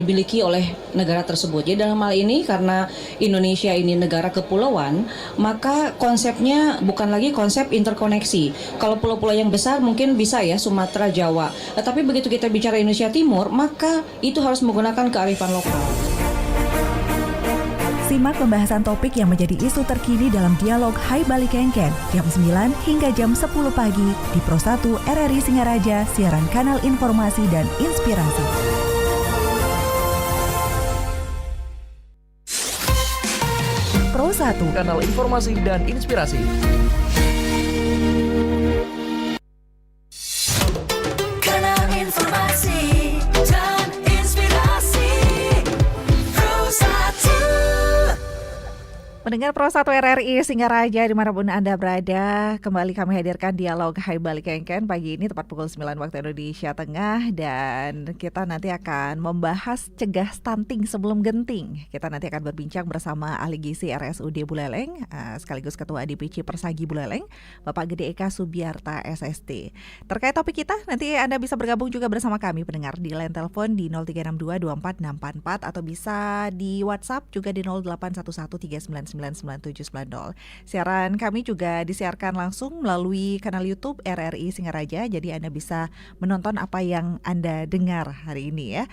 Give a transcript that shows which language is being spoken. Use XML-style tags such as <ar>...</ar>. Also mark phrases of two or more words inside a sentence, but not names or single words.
<id>dimiliki oleh negara tersebut. Jadi dalam hal ini karena Indonesia ini negara kepulauan, maka konsepnya bukan lagi konsep interkoneksi. Kalau pulau-pulau yang besar mungkin bisa ya Sumatera, Jawa. Tetapi begitu kita bicara Indonesia Timur, maka itu harus menggunakan kearifan lokal. Simak pembahasan topik yang menjadi isu terkini dalam dialog Hai Bali Kengken jam 9 hingga jam 10 pagi di Pro 1 RRI Singaraja, siaran kanal informasi dan inspirasi. Pro 1, kanal informasi dan inspirasi. Kanal informasi dan inspirasi Pro 1. Mendengar Pro 1 RRI Singaraja dimanapun Anda berada, kembali kami hadirkan dialog Hai Bali Kengken pagi ini tepat pukul 9 waktu Indonesia Tengah, dan kita nanti akan membahas cegah stunting sebelum genting. Kita nanti akan berbincang bersama ahli gizi RSUD Buleleng sekaligus Ketua DPC Persagi Buleleng, Bapak Gede Eka Subiarta SST. Terkait topik kita, nanti Anda bisa bergabung juga bersama kami pendengar di line telepon di 0362244644 atau bisa di WhatsApp juga di 0811399790. Siaran kami juga disiarkan langsung melalui kanal YouTube RRI Singaraja, jadi Anda bisa menonton apa yang Anda dengar hari ini ya.</id>